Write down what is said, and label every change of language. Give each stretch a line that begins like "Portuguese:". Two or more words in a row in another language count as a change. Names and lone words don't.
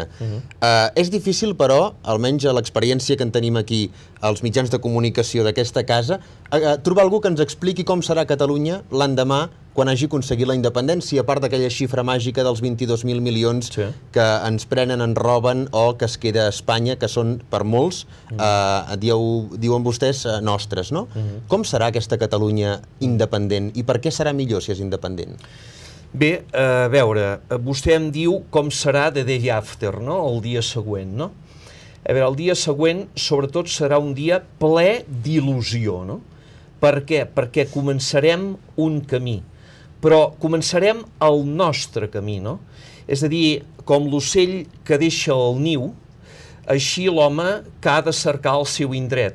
Catalan: És difícil, però, almenys a l'experiència que en tenim aquí, als mitjans de comunicació d'aquesta casa, trobar algú que ens expliqui com serà Catalunya l'endemà quan hagi aconseguit la independència, a part d'aquella xifra màgica dels 22.000 milions que ens prenen, ens roben o que es queda a Espanya, que són, per molts, diuen vostès, nostres, no? Com serà aquesta Catalunya independent i per què serà millor si és independent? Bé, a veure, vostè em diu com serà
English: the day after,
Catalan: no? El dia següent, no? A veure, el dia següent, sobretot, serà un dia ple d'il·lusió, no? Per què? Perquè començarem un camí, però començarem el nostre camí, no? És a dir, com l'ocell que deixa el niu, així l'home que ha de cercar el seu indret.